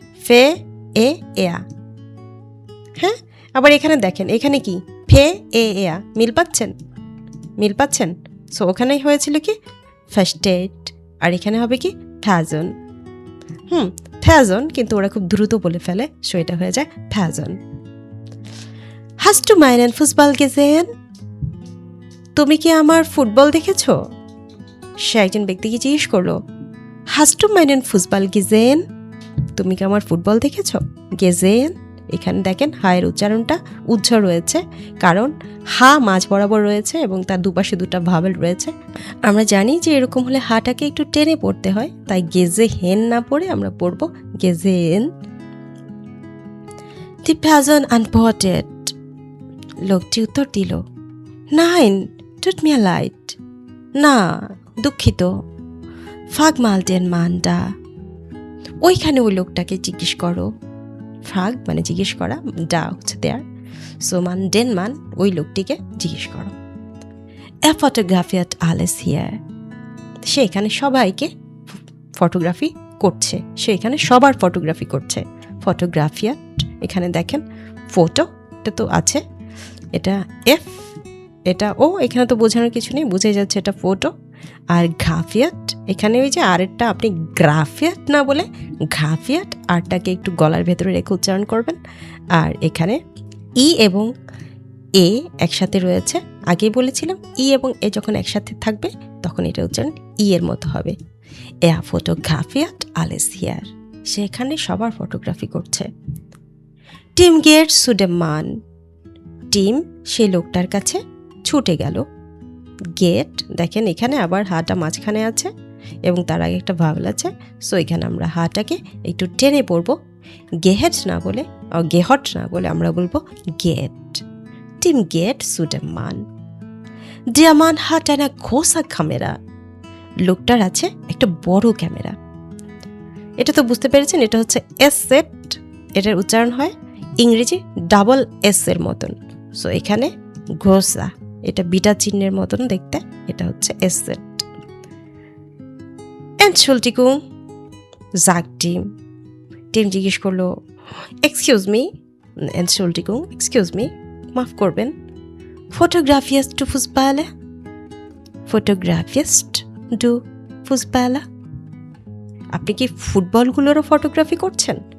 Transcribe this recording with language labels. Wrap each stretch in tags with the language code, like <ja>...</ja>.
<bn>ফে এ এয়া। হ্যাঁ, আবার এখানে দেখেন, এখানে কি ফে এ এয়া, মিল পাচ্ছেন? মিল পাচ্ছেন? সো ওখানেই হয়েছিল কি ফার্স্ট এড, আর এখানে হবে কি ফ্যাজন। ফ্যাজন, কিন্তু ওরা খুব দ্রুত বলে ফেলে, সো এটা হয়ে যায় ফ্যাজন।</bn> <de>Hast du meinen Fußball gesehen?</de> <bn>তুমি কি আমার ফুটবল দেখেছো? সে একজন ব্যক্তিকে জিজ্ঞেস করলো,</bn> <de>Hast du meinen Fußball gesehen?</de> <bn>তুমি কি আমার ফুটবল দেখেছো? গেজেন, এখানে দেখেন হায়ের উচ্চারণটা উজ্জ্ব রয়েছে, কারণ হা মাঝ বরাবর রয়েছে এবং তার দুপাশে দুটা ভাওয়েল রয়েছে। আমরা জানি যে এরকম হলে হাটাকে একটু টেনে পড়তে হয়, তাই গেজে হেন না পড়ে আমরা পড়ব গেজেন।</bn> <de>Die Person antwortet.</de> <bn>লোকটি উত্তর দিল,</bn> <de>Nein, tut mir leid.</de> <bn>না, দুঃখিত।</bn> <de>Frag mal den Mann da.</de> <bn>ওইখানে ওই লোকটাকে জিজ্ঞেস করো। ফ্রাগ মানে জিজ্ঞেস করা, ডা হচ্ছে দেয়ার, সো মান ডেন মান ওই লোকটিকে জিজ্ঞেস করো।</bn> <de>Er fotografiert alles hier.</de> <bn>সে এখানে সবাইকে ফটোগ্রাফি করছে, সে এখানে সবার ফটোগ্রাফি করছে। ফটোগ্রাফিয়াট, এখানে দেখেন ফটো, এটা তো আছে, এটা এফ, এটা ও, এখানে তো বোঝানোর কিছু নেই, বুঝে যাচ্ছে এটা ফটো। আর গ্রাফিয়াট, এখানে ওই যে আরেরটা আপনি গ্রাফিয়াট না বলে গ্রাফিয়াট, আরটাকে একটু গলার ভেতরে রেখে উচ্চারণ করবেন। আর এখানে ই এবং এ একসাথে রয়েছে, আগেই বলেছিলাম ই এবং এ যখন একসাথে থাকবে তখন এটা উচ্চারণ ই এর মতো হবে।</bn> <de>Er fotografiert alles hier.</de> <bn>সে এখানে সবার ফটোগ্রাফি করছে।</bn> <de>টিম geht zu dem Mann.</de> <bn>Team সেই লোকটার কাছে ছুটে গেল। গেট, দেখেন এখানে আবার হাটা মাঝখানে আছে এবং তার আগে একটা ভাওয়েল আছে, সো এখানে আমরা হাটাকে একটু টেনে পড়ব। গেহেট না বলে, গেহট না বলে আমরা বলবো gate.</bn> <de>টিম গেট zu dem Mann. Der Mann hat eine große Kamera.</de> <bn>লোকটার আছে একটা বড় ক্যামেরা। এটা তো বুঝতে পেরেছেন, এটা হচ্ছে এস সেট, এটার উচ্চারণ হয় ইংরেজি ডাবল এস এর মতন, সো এখানে গ্রোসা, এটা বিটা চিহ্নের মতন দেখতে, এটা হচ্ছে S set.</bn> <de>Entschuldigung, sagt</de> <bn>team. Team জিজ্ঞেস করলো, excuse me, Entschuldigung, excuse me, মাফ করবেন, ফটোগ্রাফিয়াস্ট টু ফুসবালে, ফটোগ্রাফিয়াস্ট ডু ফুসবালা, আপনি কি ফুটবলগুলোরও ফটোগ্রাফি করছেন?</bn>